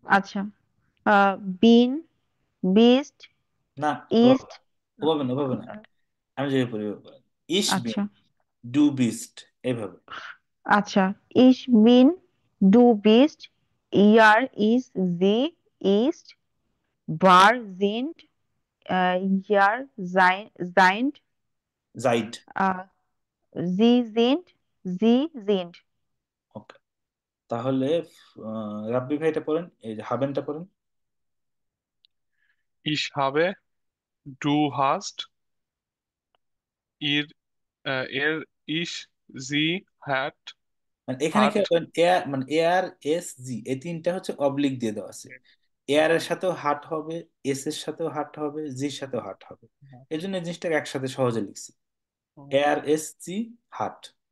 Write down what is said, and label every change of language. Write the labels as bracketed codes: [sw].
[de] আচ্ছা, bin, bist, [bn] না, ওভাবে [de] ist। [bn] ওভাবে না, ওভাবে না। আমি যেভাবে পড়ি ওভাবে পড়েন। [de] ইস বিন, [bn] আচ্ছা, [de] ডু বিস্ট, [bn] এইভাবে। [de] আচ্ছা, ich bin, du bist, ihr ist, sie ist, war, sind, ihr seid, জাইড। äh, sie sind, sie sind. [bn] ওকে, তাহলে রাব্বি ভাই এটা পড়েন, এই যে হাবেনটা পড়েন। [de] Ich habe, du hast, er, ich, sie, [bn] মানে এখানে কি [de] hat. [bn] হবে, এয়ার মানে এয়ার এস জি এই তিনটা হচ্ছে অবলিক দিয়ে দেওয়া আছে। এয়ার এর সাথেও হাট হবে, এস এর সাথেও হাট হবে, জির সাথেও হাট হবে। এই জন্য এই জিনিসটাকে একসাথে সহজে লিখছি, [de] এয়ার এস জি হাট।